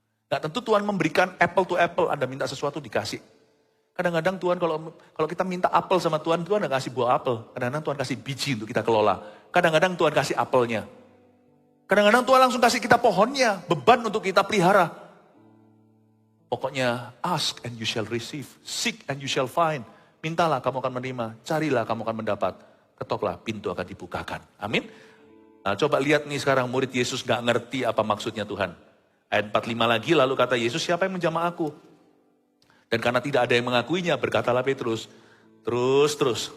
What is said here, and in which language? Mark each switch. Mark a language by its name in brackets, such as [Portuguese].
[Indonesian] Nggak tentu Tuhan memberikan apple to apple, Anda minta sesuatu dikasih. Kadang-kadang Tuhan kalau kita minta apel sama Tuhan, Tuhan nggak kasih buah apel. Kadang-kadang Tuhan kasih biji untuk kita kelola. Kadang-kadang Tuhan kasih apelnya. Kadang-kadang Tuhan langsung kasih kita pohonnya, beban untuk kita pelihara. [English] Pokoknya ask and you shall receive, seek and you shall find. [Indonesian] Mintalah kamu akan menerima, carilah kamu akan mendapat. Ketoklah pintu akan dibukakan. Amin. Nah, coba lihat nih sekarang murid Yesus gak ngerti apa maksudnya Tuhan. Ayat 45 lagi lalu kata Yesus, siapa yang menjamah aku? Dan karena tidak ada yang mengakuinya, berkatalah Petrus, terus.